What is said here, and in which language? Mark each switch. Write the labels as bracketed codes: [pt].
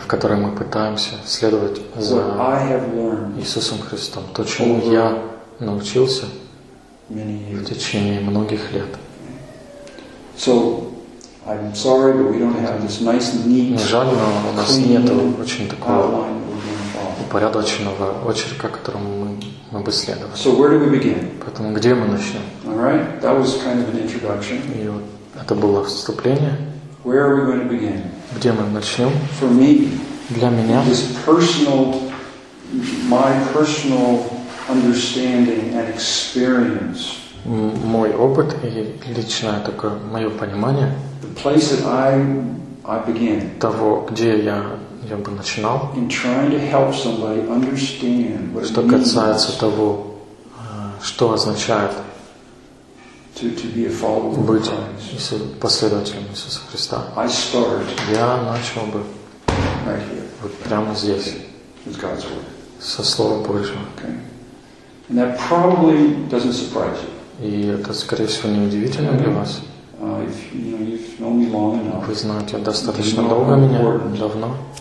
[ru] в которой мы пытаемся следовать за Иисусом Христом, то, чему я научился в течение многих лет. [en] So, I'm sorry, but we don't have this nice, neat, clean outline. [ru] Жаль, но у нас нет очень такого упорядоченного очерка, которому мы бы следовали. [en] So where do we begin? [ru] Поэтому где мы начнем? [en] All right. That was kind of an introduction. [ru] И вот это было вступление. [en] Where are we going to begin? [ru] Где мы начнем? [en] For me. [ru] Для меня. [en] This personal, my personal understanding and experience. [ru] Мой опыт и личное такое мое понимание. [en] The place that I begin. [ru] Того, где я бы начинал. [en] In trying to help somebody understand what [ru] что касается того, что означает [en] to be a follower [ru] быть последователем Иисуса Христа. [en] I start [ru] я начал бы [en] right here. [ru] Вот прямо здесь. [en] Okay. With God's word. [ru] Со Слова Божьего. [en] Okay. And that probably doesn't surprise you. [ru] И это, скорее всего, не удивительно для вас. [en] If, you know, you've known me long enough, [ru] вы знаете достаточно долго меня, давно.